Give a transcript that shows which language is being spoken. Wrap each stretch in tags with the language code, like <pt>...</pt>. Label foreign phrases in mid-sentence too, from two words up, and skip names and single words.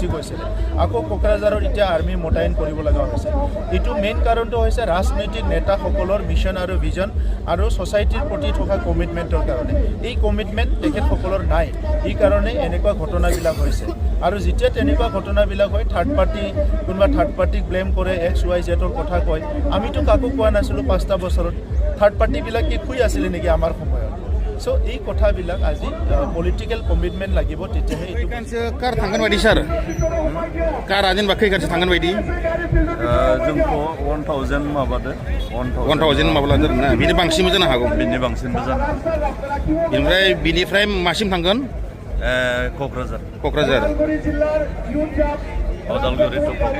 <as>গৈছিলে আকৌ কোকৰাঝাৰত এতিয়া আৰ্মি মোতায়েন কৰিব লগা হৈছে এইটো মেইন কাৰণটো হৈছে ৰাজনৈতিক নেতাসকলৰ মিছন আৰু ভিজন আৰু ছ'চাইটিৰ প্ৰতি থকা কমিটমেণ্টৰ কাৰণে এই কমিটমেণ্ট তেখেতসকলৰ নাই এই কাৰণে এনেকুৱা ঘটনাবিলাক হৈছে আৰু যেতিয়া তেনেকুৱা ঘটনাবিলাক হয় কোনোবা থাৰ্ড পাৰ্টিক ব্লেম কৰে XYZৰ কথা কয় আমিতো কাকো কোৱা নাছিলোঁ 5টা বছৰত থাৰ্ড পাৰ্টিবিলাক কি শুই আছিলে নেকি আমাৰ সময়ত চ' এই কথাবিলাক আজি পলিটিকেল কমিটমেণ্ট লাগিব তেতিয়াহে</as> <brx>खैखानसो कार थांगोन बायदि सार कारा जेनेबा खैखानसो थांगोन बायदि जोंखौ 1000 माबादो 1000 माबा लादों ना बिनि बांसिनबो जानो हागौ बिनि बांसिनबो जानो बिनिफ्राय मासिम थांगोन क'क्राझार अदालगुरि टु क'क्राझार</brx>